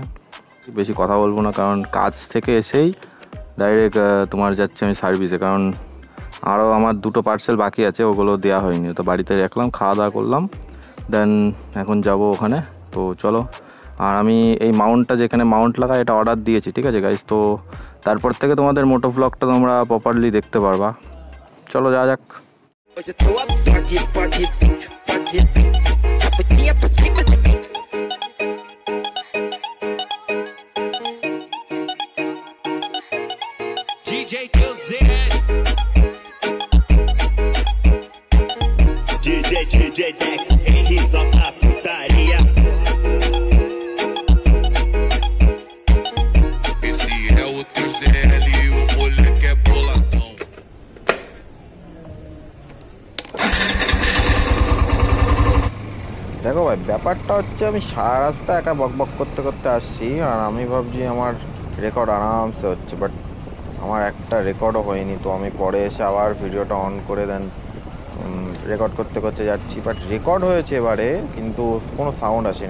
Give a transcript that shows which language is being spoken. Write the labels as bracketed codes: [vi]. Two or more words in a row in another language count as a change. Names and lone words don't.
[bn] বেশি কথা বলবো না, কারণ কাজ থেকে এসেই ডাইরেক্ট তোমার যাচ্ছে আমি সার্ভিসে, কারণ আরও আমার 2টো পার্সেল বাকি আছে, ওগুলো দেওয়া হয়নি। তো বাড়িতে রাখলাম, খাওয়া দাওয়া করলাম, দেন এখন যাব ওখানে। তো চলো। আর আমি এই মাউন্টটা, যেখানে মাউন্ট লাগা, এটা অর্ডার দিয়েছি, ঠিক আছে গাইজ। তো তারপর থেকে তোমাদের মোটো ভ্লগটা তোমরা প্রপারলি দেখতে পারবা। চলো যা যাক। [en] DJ kills it. DJ Dex, he's on a putaria. [pt] Esse é o teu ZL, o moleque é boladão. [bn] দেখো ভাই, ব্যাপারটা হচ্ছে আমি সারা রাস্তা একা বক বক করতে করতে আসছি, আর আমি ভাবছি আমার রেকর্ড আরামসে হচ্ছে, বাট আমার একটা রেকর্ডও হয়নি। তো আমি পরে এসে আবার ভিডিওটা অন করে দেন রেকর্ড করতে করতে যাচ্ছি, বাট রেকর্ড হয়েছে এবারে, কিন্তু কোনো সাউন্ড আসেনি।